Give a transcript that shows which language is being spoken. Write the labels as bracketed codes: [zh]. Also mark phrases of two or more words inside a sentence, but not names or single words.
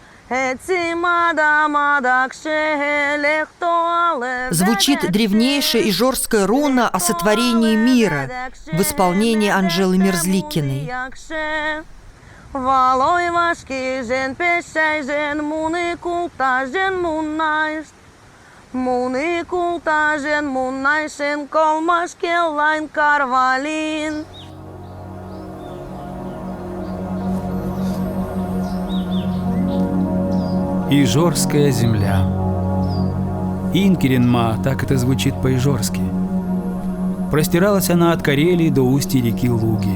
[ru] Звучит древнейшая ижорская руна о сотворении мира в исполнении Анжелы Мерзликиной. [izh] Monikultaisen mun naisen kolmas kellain karvalin. [ru] Ижорская земля. Инкеренма, так это звучит по-ижорски. Простиралась она от Карелии до устья реки Луги.